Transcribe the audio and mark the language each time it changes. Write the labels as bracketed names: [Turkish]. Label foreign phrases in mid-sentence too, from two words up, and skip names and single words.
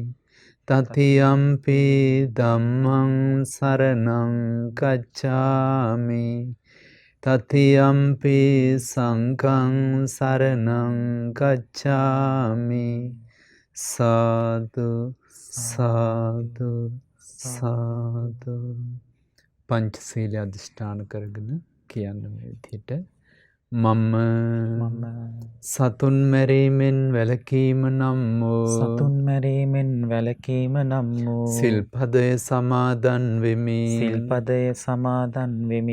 [Pali] තතියම්පි ධම්මං සරණං ගච්ඡාමි. තතියම්පි සංඝං සරණං ගච්ඡාමි. සාදු සාදු සාදු. [Sinhala] පංචශීල අධිෂ්ඨාන කරගෙන කියන්න මේ විදිහට මම සතුන් මැරීමෙන් වැළකීම නම් වූ සතුන් මැරීමෙන් වැළකීම නම් වූ සිල්පදය සමාදන් වෙමි. සිල්පදය සමාදන් වෙමි.